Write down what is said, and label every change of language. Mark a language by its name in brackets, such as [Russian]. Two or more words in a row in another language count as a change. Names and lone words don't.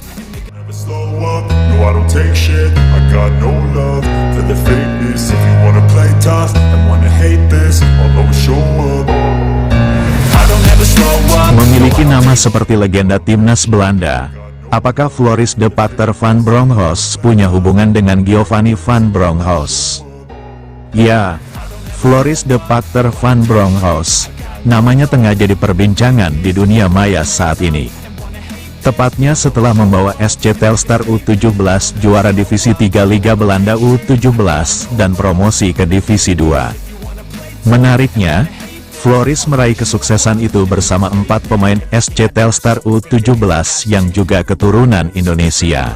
[Indonesian] Memiliki nama seperti legenda timnas Belanda, apakah Floris de Pachter van Bronckhorst punya hubungan dengan Giovanni van Bronckhorst? Ya, Floris de Pachter van Bronckhorst, namanya tengah jadi perbincangan di dunia maya saat ini. Tepatnya setelah membawa SC Telstar U17 juara Divisi 3 Liga Belanda U17 dan promosi ke Divisi 2. Menariknya, Floris meraih kesuksesan itu bersama 4 pemain SC Telstar U17 yang juga keturunan Indonesia.